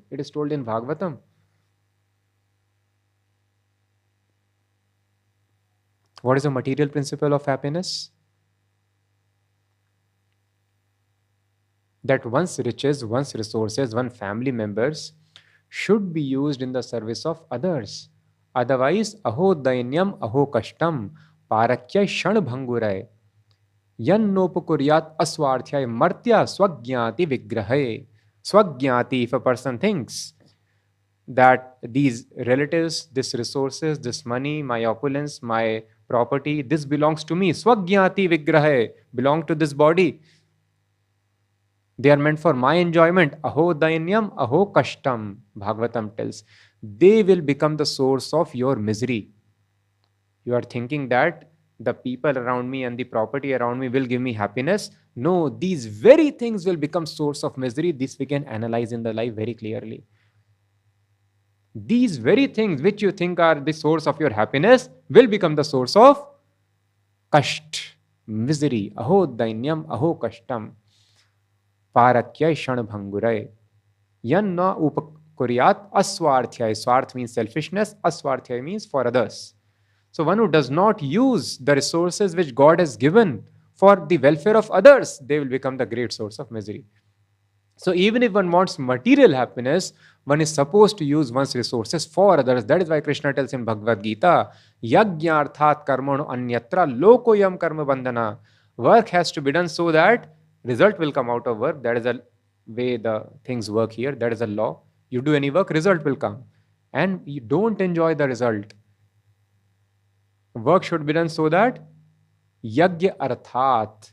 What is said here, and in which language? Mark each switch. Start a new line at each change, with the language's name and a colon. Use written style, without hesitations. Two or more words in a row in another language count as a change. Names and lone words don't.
English: It is told in Bhagavatam. What is the material principle of happiness? That one's riches, one's resources, one's family members should be used in the service of others.
Sanskrit: Otherwise, aho dainyam aho kashtam parakya shan bhanguray yannopukuryat aswarthyay martya swagyati vigrahay. Swagyati,
English: if a person thinks that these relatives, this resources, this money, my opulence, my property, this belongs to me.
Sanskrit: Swagyati vigrahay,
English: belong to this body. They are meant for my enjoyment.
Sanskrit: Aho dainyam, aho kashtam,
English: Bhagavatam tells. They will become the source of your misery. You are thinking that the people around me and the property around me will give me happiness. No, these very things will become source of misery. This we can analyze in the life very clearly. These very things which you think are the source of your happiness will become the source of kasht, misery.
Sanskrit: Aho dainyam, aho kashtam. Parakyai Shanabhangurai. Yan na upakuryat aswarthyai.
English: Swarth means selfishness, aswarthyai means for others. So one who does not use the resources which God has given for the welfare of others, they will become the great source of misery. So even if one wants material happiness, one is supposed to use one's resources for others. That is why Krishna tells in Bhagavad Gita,
Sanskrit: Yagyarthat karmano anyatra lokoyam karma bandhana.
English: Work has to be done so that result will come out of work. That is the way the things work here. That is a law. You do any work, result will come. And you don't enjoy the result. Work should be done so that
Sanskrit: Yagya arthat.